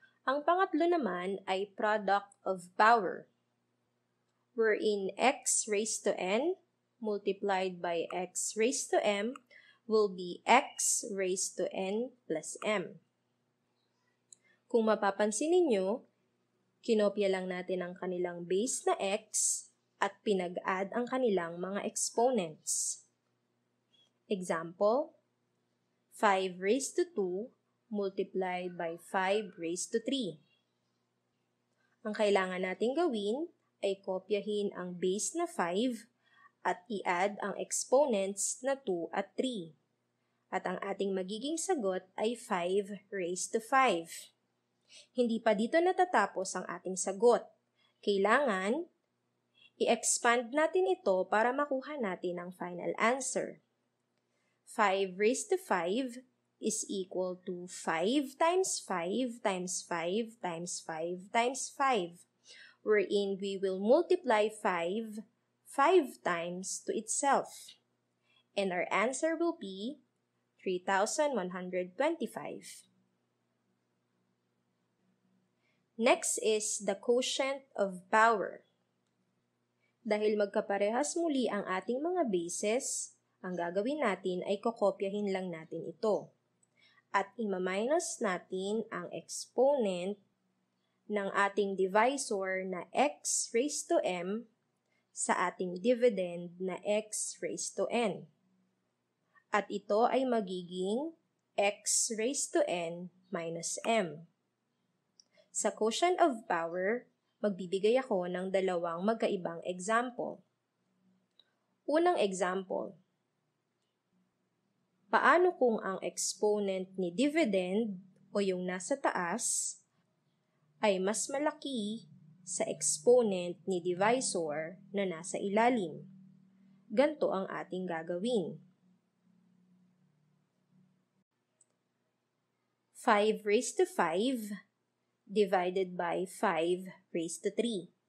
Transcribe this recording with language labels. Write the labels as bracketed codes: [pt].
[tl] Ang pangatlo naman ay [en] product of power, wherein x raised to n multiplied by x raised to m will be x raised to n plus m. [tl] Kung mapapansin ninyo, kinopya lang natin ang kanilang base na x at pinag-add ang kanilang mga exponents. [en] Example, 5 raised to 2 multiplied by 5 raised to 3. [tl] Ang kailangan nating gawin ay kopyahin ang base na 5 at i-add ang exponents na 2 at 3. At ang ating magiging sagot ay [en] 5 raised to 5. [tl] Hindi pa dito natatapos ang ating sagot. Kailangan i-expand natin ito para makuha natin ang final answer. [en] 5 raised to 5 is equal to 5 times 5 times 5 times 5 times 5, wherein we will multiply 5 times to itself. And our answer will be 3,125. Next is the quotient of power. [tl] Dahil magkaparehas muli ang ating mga bases, ang gagawin natin ay kokopyahin lang natin ito. At ima-minus natin ang exponent ng ating divisor na [en] x raised to m [tl] sa ating dividend na [en] x raised to n. [tl] At ito ay magiging [en] x raised to n minus m. [tl] Sa quotient of power, magbibigay ako ng dalawang magkaibang example. Unang example, paano kung ang exponent ni dividend o yung nasa taas ay mas malaki sa exponent ni divisor na nasa ilalim? Ganito ang ating gagawin. [en] 5 raised to 5 divided by 5 raised to 3.